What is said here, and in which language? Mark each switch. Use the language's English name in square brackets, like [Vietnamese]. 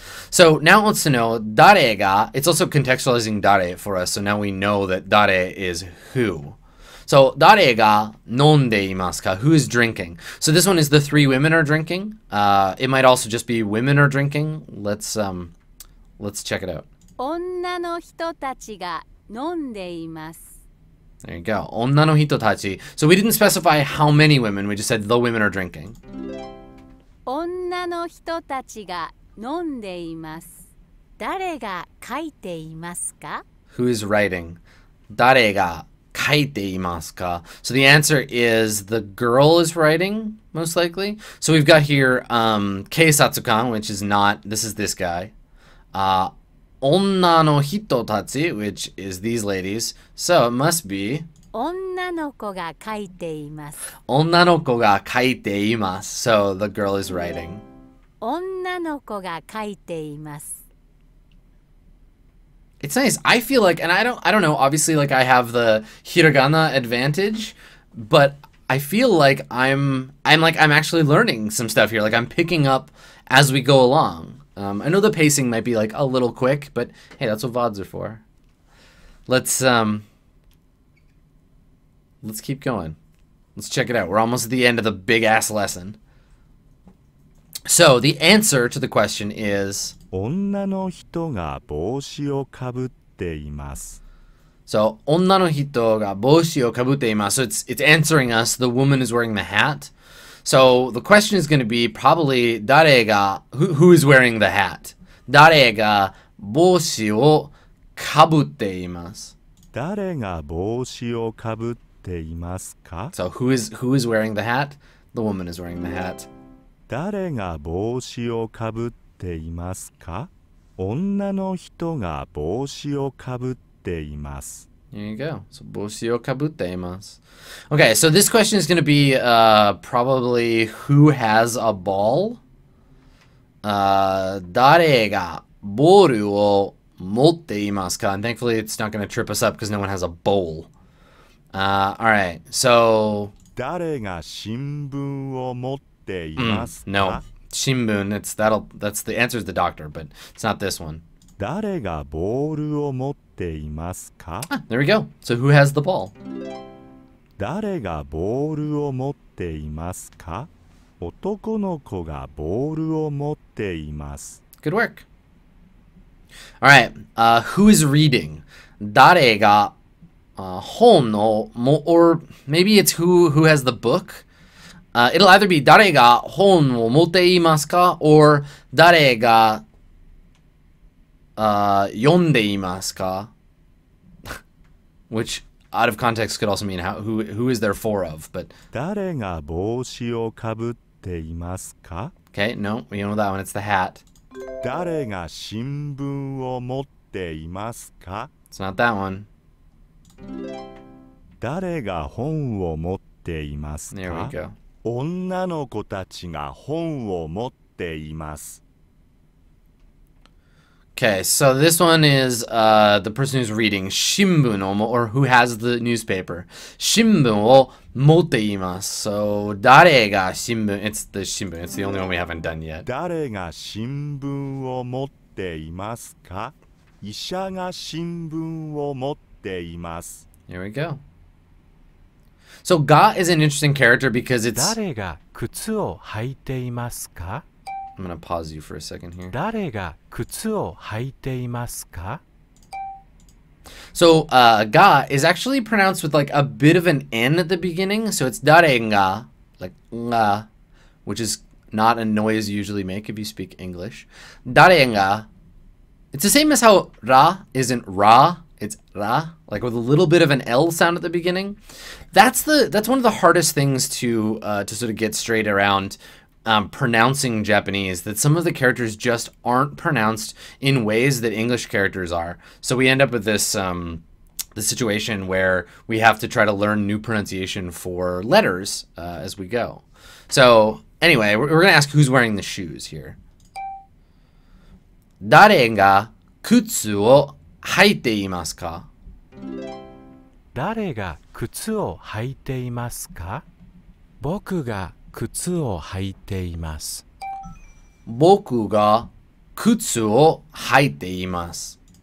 [English] So now it wants to know dare ga. It's also contextualizing dare for us. So now we know that dare is who. [Japanese] So dare ga nonde imasu ka? [English] Who is drinking? So this one is the three women are drinking. It might also just be women are drinking. Let's check it out. [Japanese] 女の人たちが飲んでいます。 [English] There you go. [Japanese] Onna no hito tachi. [English] So we didn't specify how many women. We just said the women are drinking. [Japanese] 女の人たちが飲んでいます。誰が書いていますか？ [English] Who is writing? [Japanese] Dare ga kaite imasu ka? [English] So the answer is the girl is writing, most likely. So we've got here keisatsukan, which is not, this is this guy. [Japanese] Onna no hito tachi, [English] which is these ladies. So it must be [Japanese] 女の子が書いています。 onna no ko ga kaite imasu. [English] So the girl is writing. [Japanese] 女の子が書いています。 [English] It's nice. I feel like, and I don't know, obviously like I have the hiragana advantage, but I feel like I'm actually learning some stuff here. Like I'm picking up as we go along. I know the pacing might be like a little quick, but hey, that's what VODs are for. Let's Let's keep going. Let's check it out. We're almost at the end of the big-ass lesson. So, the answer to the question is... [Japanese] 女の人が帽子をかぶっています。 [English] So, [Japanese] 女の人が帽子をかぶっています. [English] So, it's answering us, the woman is wearing the hat. So, the question is going to be probably, 誰が, who is wearing the hat? [Japanese] 誰が帽子をかぶっています。誰が帽子をかぶっていますか? [English] So, who is wearing the hat? The woman is wearing the hat. [Japanese] 誰が帽子をかぶっていますか? 女の人が帽子をかぶっています。 [English] There you go. [Japanese] So, 帽子をかぶっています. [English] Okay, so this question is going to be probably who has a ball? [Japanese] 誰がボールを持っていますか? [English] And thankfully it's not going to trip us up because no one has a bowl. Alright, so... [Japanese] 誰が新聞を持っていますか? [English] No. Shinbun, that's the answer is the doctor, but it's not this one. [Japanese] 誰がボールを持っていますか? [English] There we go. So who has the ball? [Japanese] 誰がボールを持っていますか? 男の子がボールを持っています。 [English] Good work. Alright, who is reading? [Japanese] 誰が本を [English] or maybe it's who has the book? It'll either be [Japanese] 誰が本を持っていますか [English] or [Japanese] 誰が読んでいますか [English] which out of context could also mean who is there for of, but [Japanese] 誰が帽子をかぶっていますか? [English] Okay, no, we know that one. It's the hat. [Japanese] 誰が新聞を持っていますか? [English] It's not that one. [Japanese] 誰が本を持っていますか? [English] There we go. [Japanese] 女の子たちが本を持っています。 [English] Okay, so this one is the person who's reading Shimbun or who has the newspaper. [Japanese] Shimbun o motte imasu. So, 誰が新聞? [English] It's the Shimbun. It's the only one we haven't done yet. [Japanese] 誰が新聞を持っていますか? 医者が新聞を持っています。 [English] Here we go. So, ga is an interesting character because it's... [Japanese] 誰が靴を履いていますか? [English] I'm going to pause you for a second here. [Japanese] 誰が靴を履いていますか? [English] So, ga is actually pronounced with like a bit of an N at the beginning. So, it's 誰が, like nga, which is not a noise you usually make if you speak English. 誰が, it's the same as how ra isn't ra, it's ra, like with a little bit of an L sound at the beginning. That's one of the hardest things to sort of get straight around pronouncing Japanese, that some of the characters just aren't pronounced in ways that English characters are. So we end up with this the situation where we have to try to learn new pronunciation for letters as we go. So anyway, we're going to ask who's wearing the shoes here. [Japanese] 誰が靴を履いていますか? 誰が靴を履いていますか?僕が靴を履いています。僕が靴を履いています。